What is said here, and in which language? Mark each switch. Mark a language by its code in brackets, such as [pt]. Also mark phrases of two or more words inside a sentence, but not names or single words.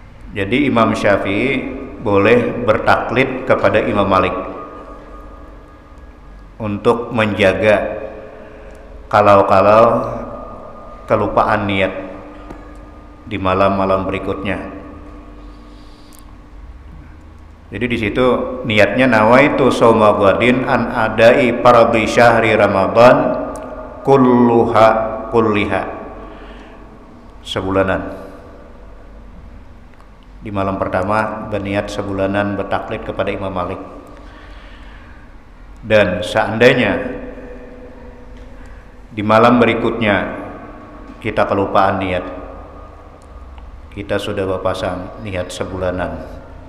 [id] Jadi Imam Syafi'i boleh bertaklid kepada Imam Malik untuk menjaga kalau-kalau kelupaan niat di malam-malam berikutnya. Jadi di situ niatnya [ar] نويت صوم غد عن أداء فرض شهر رمضان كلها sebulanan. [id] Di malam pertama berniat sebulanan bertaklid kepada Imam Malik. Dan seandainya di malam berikutnya kita kelupaan niat, kita sudah berpasang niat sebulanan.